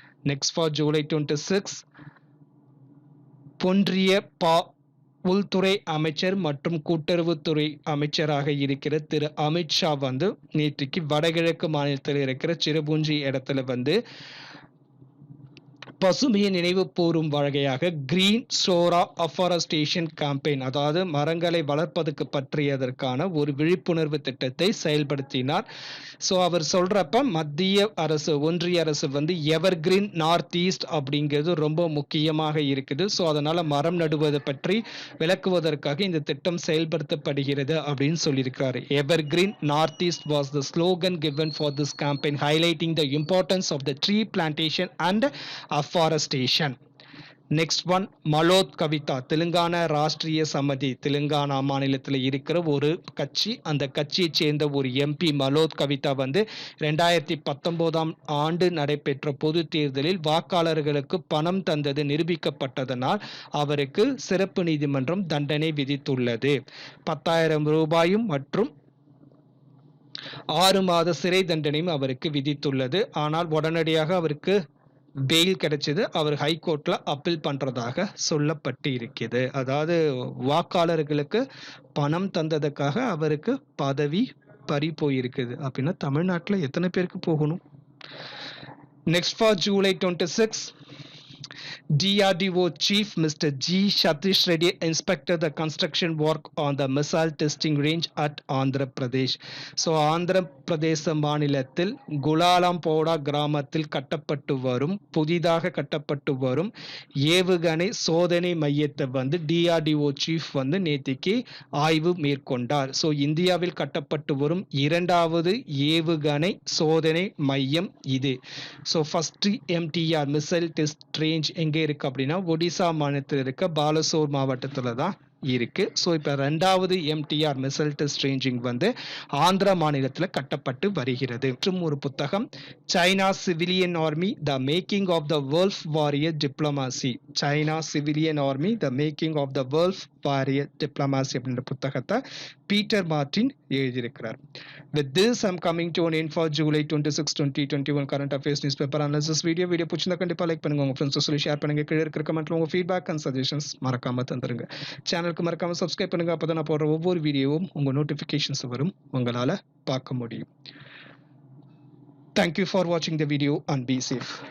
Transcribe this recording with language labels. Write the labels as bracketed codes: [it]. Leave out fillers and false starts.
[ta] Next for July 26, பொன்றிய உள்துறை அமைச்சர் மற்றும் கூட்டுறவுத்துறை அமைச்சராக இருக்கிற திரு அமித்ஷா வந்து நேற்றுக்கு வடகிழக்கு மாநிலத்தில் இருக்கிற சிரபுஞ்சி இடத்துல வந்து பசுமையை நினைவு கூறும் வகையாக கிரீன் சோரா அஃபாரஸ்டேஷன் கேம்பெயின், அதாவது மரங்களை வளர்ப்பதற்கு பற்றியதற்கான ஒரு விழிப்புணர்வு திட்டத்தை செயல்படுத்தினார். ஸோ அவர் சொல்றப்ப மத்திய அரசு, ஒன்றிய அரசு வந்து எவர் கிரீன் நார்த் ஈஸ்ட் அப்படிங்கிறது ரொம்ப முக்கியமாக இருக்குது. ஸோ அதனால மரம் நடுவது பற்றி விளக்குவதற்காக இந்த திட்டம் செயல்படுத்தப்படுகிறது அப்படின்னு சொல்லியிருக்கிறார். [en] Evergreen north east was the slogan given for this campaign, highlighting the importance of the tree plantation and afforestation. Next one, Maloth Kavitha. [ta] Telangana Rashtriya Samithi, Telangana மாநிலத்தில் இருக்கிற ஒரு கட்சி, அந்த கட்சியை சேர்ந்த ஒரு எம்பி மலோத் கவிதா வந்து 2019ஆம் ஆண்டு நடைபெற்ற பொது தேர்தலில் வாக்காளர்களுக்கு பணம் தந்தது நிரூபிக்கப்பட்டதனால் அவருக்கு சிறப்பு நீதிமன்றம் தண்டனை விதித்துள்ளது. 10,000 ரூபாயும் மற்றும் 6 மாத சிறை தண்டனையும் அவருக்கு விதித்துள்ளது. ஆனால் உடனடியாக அவருக்கு பெயில் கிடைச்சது. அவர் ஹைகோர்ட்ல அப்பீல் பண்றதாக சொல்லப்பட்டு இருக்கிறது. அதாவது வாக்காளர்களுக்கு பணம் தந்ததுக்காக அவருக்கு பதவி பறி போயிருக்குது அப்படின்னா தமிழ்நாட்டில் எத்தனை பேருக்கு போகணும்? [en] Next for July 26, DRDO Chief Mr. G. Satish Reddy inspected the construction work on the missile testing range at Andhra Pradesh. [ta] So Andhra Pradesh மாநிலத்தில் குலாலம்போடா கிராமத்தில் கட்டப்பட்டு வரும் புதிதாக கட்டப்பட்டு வரும் ஏவுகணை சோதனை மையத்தை வந்து டிஆர்டிஓ சீஃப் வந்து நேத்திக்கு ஆய்வு மேற்கொண்டார். ஸோ இந்தியாவில் கட்டப்பட்டு வரும் இரண்டாவது ஏவுகணை சோதனை மையம் இது. So first MTR missile test range எங்கே இருக்கு அப்படின்னா ஒடிசா மாநிலத்தில் இருக்க பாலசோர் மாவட்டத்தில் தான் இருக்கு. ஸோ இப்போ ரெண்டாவது எம்டிஆர் மிசைல் டெஸ்ட் ரேஞ்சிங் வந்து ஆந்திரா மாநிலத்தில் கட்டப்பட்டு வருகிறது. மற்றும் ஒரு புத்தகம் China civilian army the making of the world warrior டிப்ளமாசி, China civilian army the making of the world warrior டிப்ளமாசி அப்படின்ற புத்தகத்தை பீட்டர் மார்டின் எழுதியிருக்கிறார். [en] With this, I'm coming to an end for July 26, 2021 current affairs newspaper analysis video. [ta] Video பிடிச்சிருந்தா கண்டிப்பா like பண்ணுங்க, உங்க friends சொல்லி share பண்ணுங்க. கீழே இருக்கிற கமெண்ட்ல உங்க ஃபீட்பேக் அண்ட் சஜஷன்ஸ் மறக்காம தந்துருங்க. சேனலுக்கு மறக்காம சப்ஸ்கிரைப் பண்ணுங்க, அப்பதான் நான் போடுற ஒவ்வொரு வீடியோவும் உங்க நோட்டிபிகேஷன்ஸ் வரும், உங்களால பார்க்க முடியும். [en] Thank you for watching the video and be safe.